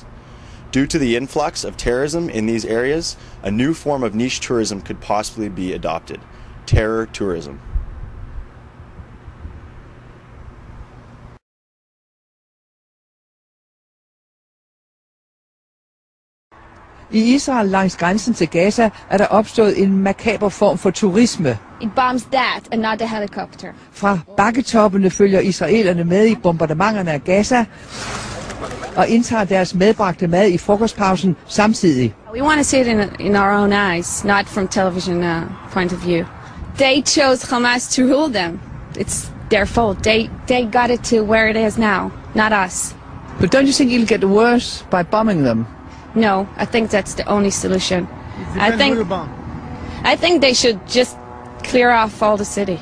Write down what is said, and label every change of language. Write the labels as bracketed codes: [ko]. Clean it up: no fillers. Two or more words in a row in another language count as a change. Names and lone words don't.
[en] Due to the influx of terrorism in these areas, a new form of niche tourism could possibly be adopted: terror tourism. [da] I Israel langs grænsen til Gaza der opstået en makaber form for turisme. [en] It bombs that and not the helicopter. [da] Fra bakketoppene følger israelerne med i bombardementerne af Gaza og indtager deres medbragte mad i frokostpausen samtidig. [en] We want to see it in our own eyes, not from television point of view. They chose Hamas to rule them. It's their fault. They got it to where it is now, not us. But don't you think it'll get worse by bombing them? No, I think that's the only solution. I think they should just clear off all the city.